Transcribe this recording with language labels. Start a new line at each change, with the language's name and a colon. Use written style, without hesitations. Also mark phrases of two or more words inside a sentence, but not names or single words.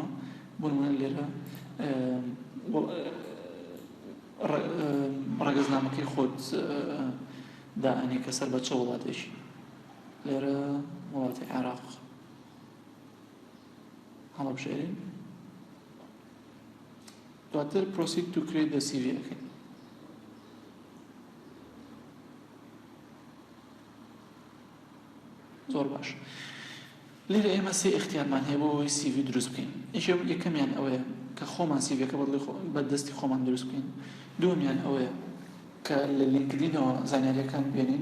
Central Kurdish: بۆ نمونە لێرە ڕەگەزنامەکەی خۆت دائەنێ کە سەر بە چە وڵاتێکی. لێرە وڵاتی عێراق هەڵەبژێرین.
English: دواتر proceed to create the CV ئەکەین.
Central Kurdish: زۆر باش. لێرە ئێمە سێ اختیارمان هەیە بۆ ئەوەی CV دروست بکەین. یەکەمیان ئەوەیە کە خۆمان CVەکە بە دەستی خۆمان دروست بکەین. دووەمیان ئەوەیە کە لە لینکدینەوە زانیاریەکان بێنین.